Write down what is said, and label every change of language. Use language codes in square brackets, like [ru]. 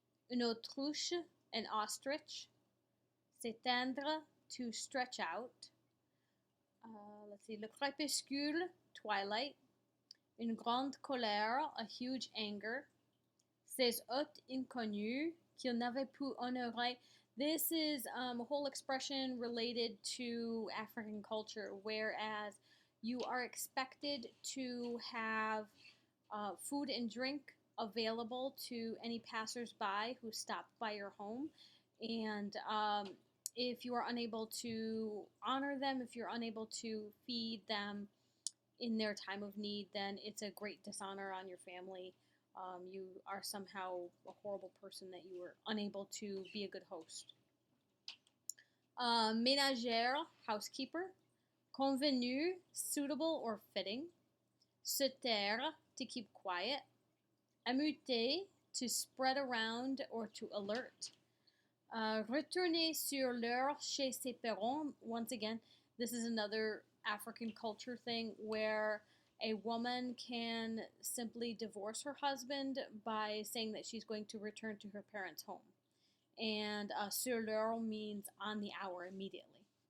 [fr] Une autruche, [en] an ostrich. [fr] S'étendre, [en] to stretch out. Let's see, [fr] le crépuscule, [en] twilight. [fr] Une grande colère, [en] a huge anger. [fr] Ces hôtes inconnus qu'il n'avait pu honorer. [en] This is a whole expression related to African culture, whereas you are expected to have food and drink available to any passersby who stopped by your home. And if you are unable to honor them, if you're unable to feed them in their time of need, then it's a great dishonor on your family. You are somehow a horrible person that you were unable to be a good host. Ménagère, housekeeper. Convenu, suitable or fitting. [fr] Se taire, [en] to keep quiet. Amuter, to spread around or to alert. [fr] Retourner sur l'heure chez ses parents. [en] Once again, this is another African culture thing where a woman can simply divorce her husband by saying that she's going to return to her parents' home. And [fr] sur l'heure [en] means on the hour, immediately.